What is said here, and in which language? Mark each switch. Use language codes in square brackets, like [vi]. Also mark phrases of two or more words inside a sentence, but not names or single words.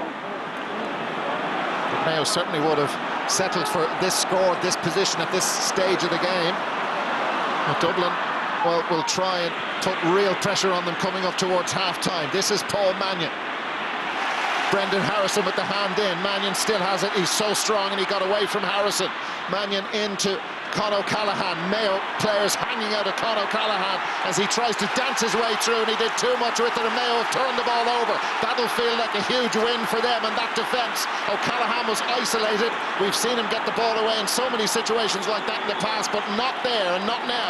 [en] But Mayo certainly would have settled for this score, this position at this stage of the game. But Dublin, well, will try and put real pressure on them coming up towards half-time. This is Paul Mannion. Brendan Harrison with the hand in. Mannion still has it. He's so strong, and he got away from Harrison. Mannion into Con O'Callaghan. Mayo players hanging out of Con O'Callaghan as he tries to dance his way through, and he did too much with it, and Mayo have turned the ball over. That'll feel like a huge win for them, and that defence. O'Callaghan was isolated. We've seen him get the ball away in so many situations like that in the past, but not there and not now.